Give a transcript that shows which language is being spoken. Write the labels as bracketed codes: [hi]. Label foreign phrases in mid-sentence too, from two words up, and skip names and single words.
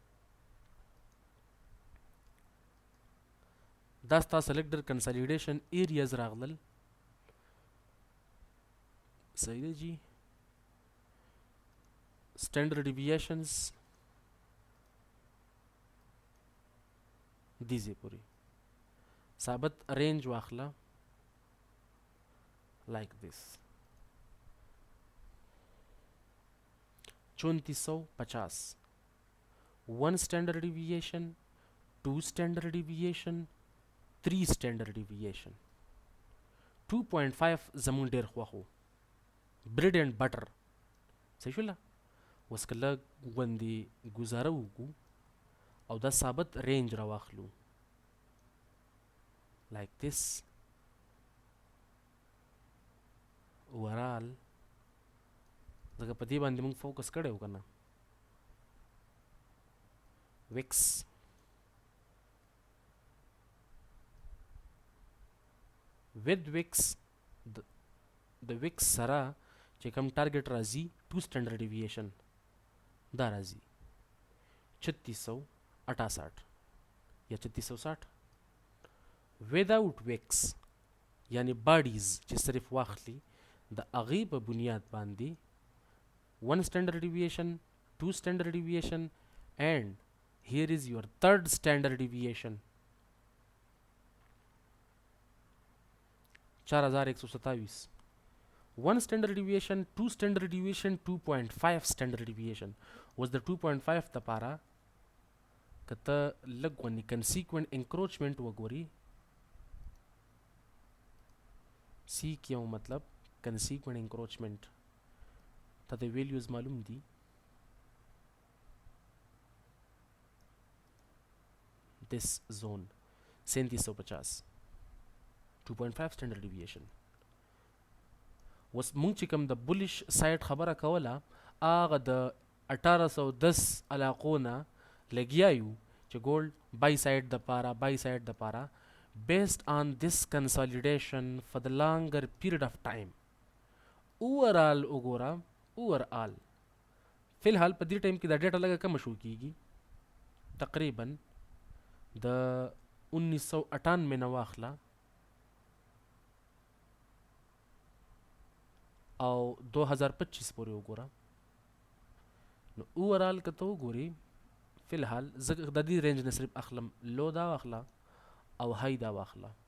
[ps] دا ستا سلیکټر کنسالیډیشن ایریاز راغلل صحیح ده جی [en] standard deviations [ps] دې ځای پورې ثابت رینج واخله [en] like this [ps] 3450 [en] one standard deviation 2 standard deviation 3 standard deviation [ps] 2.5 زمون ډیر خوښو [en] bread and butter [ps] صحیح شوله اوس که لږ غوندې ګزاره وکړو او دا ثابت رینج راواخلو [en] like this overall [ps] ځکه په دې باندې موږ فوکس کړی و که نه ویکس [en] with wicks [ps] د wicks سره چې کوم ټارګټ راځي [en] 2 standard deviation [ps] دا راځي 3668 یا 3660 [en] without wicks [ps] یعنی باډیز چې صرف واخلي د هغې په بنیاد باندې [en] 1 standard deviation 2 standard deviation and here is your third standard deviation [ps] 4127 [en] 1 standard deviation 2 standard deviation 2.5 standard deviation was the 2.5 [ps] لپاره کته لږ غوندې [en] consequent encroachment [ps] وګوري سی کیو مطلب [en] consequent encroachment [ps] ته د values معلوم دي [en] this zone 3750 2.5 standard deviation [ps] وس مونږ چې کوم د [en] bullish side [ps] خبره کوله هغه د 1810 علاقو نه لګیا یو چې [en] gold buy side [ps] د پاره [en] based on this consolidation for the longer period of time overall [ps] وګوره overall فی الحال په دې ټایم کې دا ډیټا لږه کم شو کیږي تقریبا د 1998 نه واخله او 2025 پورې وګوره نو اوورال که ته وګورې فی الحال زه د دې رینج نه صرف اخلم لو دا واخله او های دا واخله